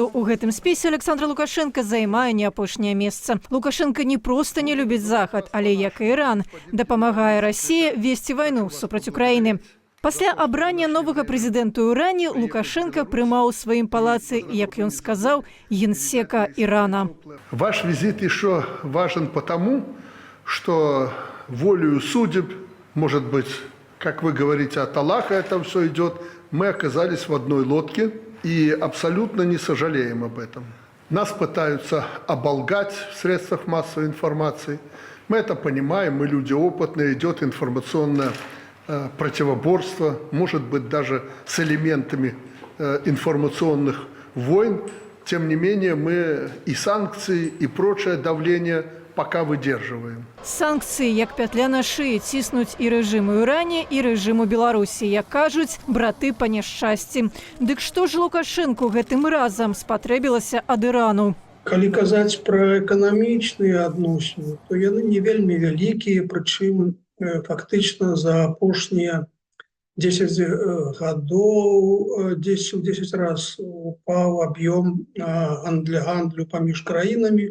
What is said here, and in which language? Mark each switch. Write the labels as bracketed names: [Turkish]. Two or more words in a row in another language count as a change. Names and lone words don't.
[Belarusian] У гэтым спісе Александр Лукашенко займае не апошняе месца. Лукашенко не проста не любіць захад, але, як і Іран, дапамагае Расіі весці вайну супраць Украіны. Пасля абрання новага прэзідэнта ў Іране Лукашенко прымаў у сваім палацы, як ён сказаў, [Russian] генсека Ирана. Ваш визит еще важен потому, что волею судеб, может быть, как вы говорите, от Аллаха это все идет, мы оказались в одной лодке и абсолютно не сожалеем об этом. Нас пытаются оболгать в средствах массовой информации. Мы это понимаем, мы люди опытные, идет информационное противоборство, может быть, даже с элементами информационных войн. Тем не менее, мы и санкции, и прочее давление пока выдерживаем. [Belarusian] Санкцыі, як пятля на шыі, ціснуць і рэжыму ў Іране, і рэжыму Беларусі, як кажуць, браты па няшчасці. Дык што ж Лукашэнку гэтым разам спатрэбілася ад Ірану? Калі казаць пра эканамічныя адносіны, то яны не вельмі вялікія, прычым фактычна за апошнія 10 гадоў 10 раз упаў аб'ём гандлю паміж краінамі.